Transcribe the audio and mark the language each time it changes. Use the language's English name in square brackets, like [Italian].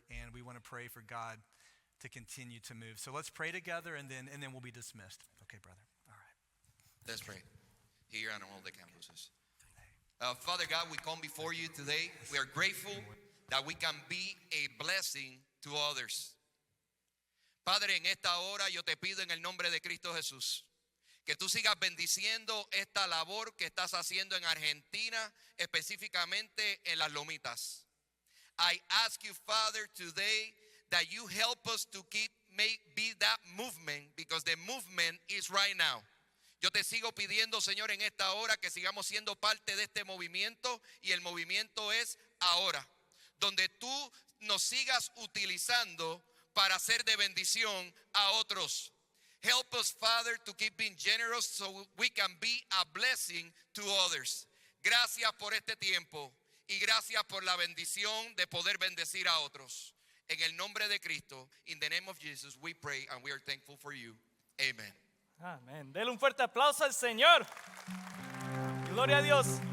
[English] And we want to pray for God to continue to move. So let's pray together, and then we'll be dismissed. Okay, brother. All right. Let's pray. Here on all the campuses. Father God, we come before you today. We are grateful that we can be a blessing to others. [Spanish] Padre, en esta hora yo te pido en el nombre de Cristo Jesús que tú sigas bendiciendo esta labor que estás haciendo en Argentina, específicamente en las Lomitas. [English] I ask you, Father, today that you help us to be that movement, because the movement is right now. [Spanish] Yo te sigo pidiendo, Señor, en esta hora que sigamos siendo parte de este movimiento, y el movimiento es ahora, donde tú nos sigas utilizando para ser de bendición a otros. [English] Help us, Father, to keep being generous so we can be a blessing to others. [Spanish] Gracias por este tiempo y gracias por la bendición de poder bendecir a otros. En el nombre de Cristo, [English] in the name of Jesus, we pray and we are thankful for you. Amen. [Spanish] Amén. Dele un fuerte aplauso al Señor. Gloria a Dios.